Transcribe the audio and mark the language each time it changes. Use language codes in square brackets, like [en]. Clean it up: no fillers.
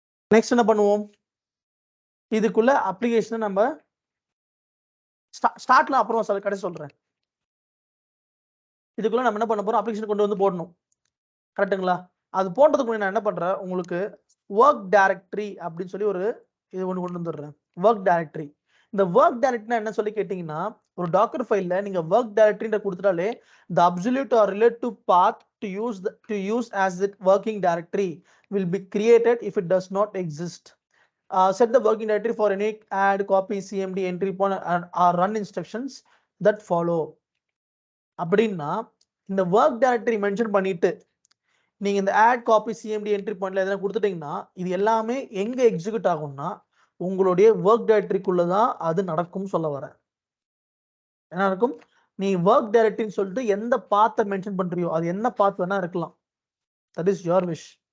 [ta] Next என்ன பண்ணுவோம், இதுக்குள்ள அப்ளிகேஷனை நம்ம ஸ்டார்ட்ல அப்புறம் கடைசி சொல்றேன். இதுக்குள்ள நம்ம என்ன பண்ண போறோம், அப்ளிகேஷன் கொண்டு வந்து போடணும். கரெக்ட்டுங்களா? அது போடுறதுக்கு முன்னாடி நான் என்ன பண்றேன், உங்களுக்கு ஒர்க் டைரக்டரி அப்படின்னு சொல்லி ஒரு இது ஒன்று கொண்டு வந்துடுறேன். Work directory. இந்த ஒர்க் டைரக்டரி என்ன சொல்லி கேட்டீங்கன்னா, ஒரு டாக்கர் ஃபைல்ல நீங்க work டைரக்டரின்ற கொடுத்துட்டாலே [en] the absolute or relative path to use as the working directory will be created if it does not exist. Set the working directory for any add, copy, cmd, entry point or run instructions that follow. [ta] அப்படின்னா இந்த work directory mention பண்ணிட்டு நீங்க இந்த add, copy, CMD, entry பாயிண்ட்ல எதனா கொடுத்துட்டீங்கன்னா இது எல்லாமே எங்க எக்ஸிக்யூட் ஆகும்னா உங்களுடைய ஒர்க் டைரக்டரிக்குள்ள தான் அது நடக்கும் சொல்ல வரேன். என்ன நடக்கும், நீ ஒர்க் டைரக்டரின்னு சொல்லிட்டு எந்த பாத்தை மென்ஷன் பண்றியோ அது என்ன பாத் வேணா இருக்கலாம். [en] That is your wish.